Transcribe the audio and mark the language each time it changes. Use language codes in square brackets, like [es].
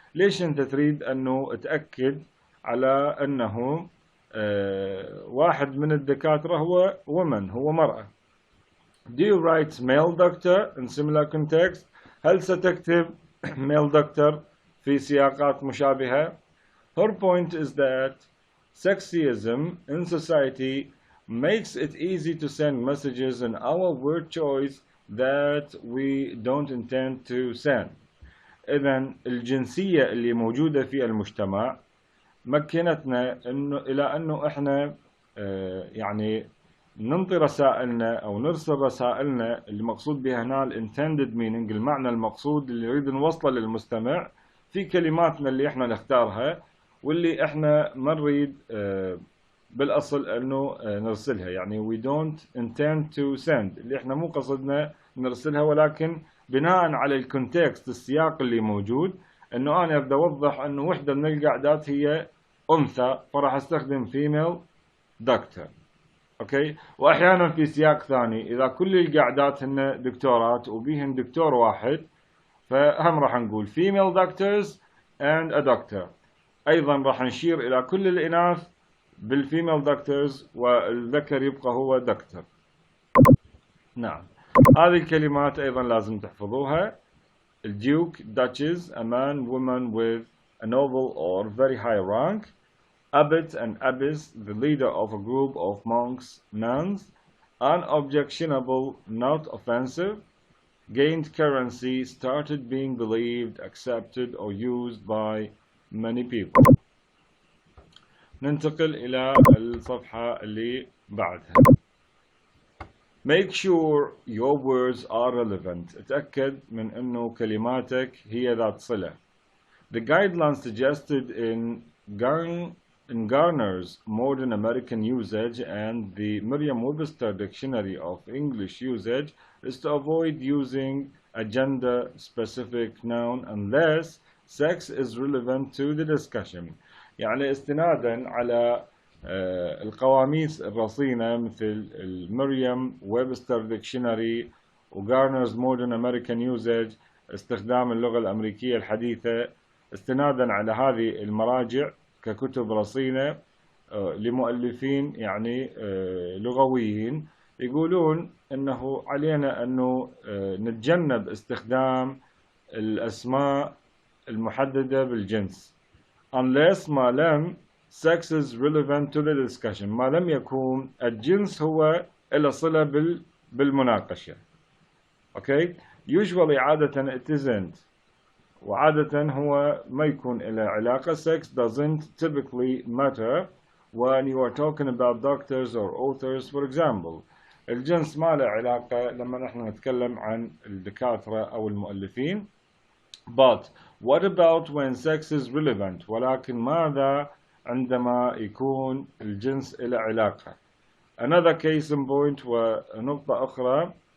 [ar] ليش أنت تريد أنه تأكد على أنه واحد من الدكاترة هو woman، هو مرأة. [en] Do you write male doctor in similar context؟ [ar] هل ستكتب male doctor في سياقات مشابهة؟ [en] Her point is that sexism in society makes it easy to send messages in our word choice that we don't intend to send. [ar] إذن الجنسية اللي موجودة في المجتمع مكنتنا إلى أنه إحنا يعني ننطي رسائلنا أو نرسل رسائلنا اللي مقصود بها هنا [en] intended meaning، [ar] المعنى المقصود اللي نريد نوصله للمستمع في كلماتنا اللي إحنا نختارها واللي إحنا ما نريد بالأصل أنه نرسلها. يعني [en] we don't intend to send، [ar] اللي إحنا مو قصدنا نرسلها، ولكن بناء على الكونتكست السياق اللي موجود أنه أنا بدي أوضح أنه وحدة من القعدات هي أنثى فراح أستخدم [en] female doctor. [ar] أوكي. وأحيانا في سياق ثاني إذا كل القعدات هن دكتورات وبيهن دكتور واحد فهم راح نقول [en] female doctors and a doctor. [ar] أيضا راح نشير إلى كل الإناث بالفيميل دكتورز والذكر يبقى هو دكتور. نعم، هذه الكلمات أيضا لازم تحفظوها. [en] الديوك duchess a man woman with a noble or very high rank. Abbot and abbess the leader of a group of monks. Nouns unobjectionable not offensive. Gained currency started being believed accepted or used by many people. [ar] ننتقل إلى الصفحة اللي بعدها. [en] Make sure your words are relevant. [ar] اتأكد من أنه كلماتك هي ذات صلة. [en] The guidelines suggested in Garner's Modern American Usage and the Merriam-Webster Dictionary of English Usage is to avoid using a gender-specific noun unless sex is relevant to the discussion. [ar] يعني استنادا على القواميس الرصينة مثل المريم ويبستر ديكشنري وغارنرز مودرن أمريكان يوزج، استخدام اللغة الأمريكية الحديثة، استنادا على هذه المراجع ككتب رصينة لمؤلفين يعني لغويين، يقولون أنه علينا أنه نتجنب استخدام الأسماء المحددة بالجنس unless ما لم [en] sex is relevant to the discussion، [ar] ما لم يكون الجنس هو له صلة بالمناقشة. [en] Okay. Usually [ar] عادة [en] it isn't، [ar] وعادة هو ما يكون له علاقة. [en] sex doesn't typically matter when you are talking about doctors or authors for example. [ar] الجنس ما له علاقة لما نحن نتكلم عن الدكاترة أو المؤلفين. [en] But what about when sex is relevant؟ [ar] ولكن ماذا عندما يكون الجنس له علاقة؟ [en] Another case in point [ar] ونقطة أخرى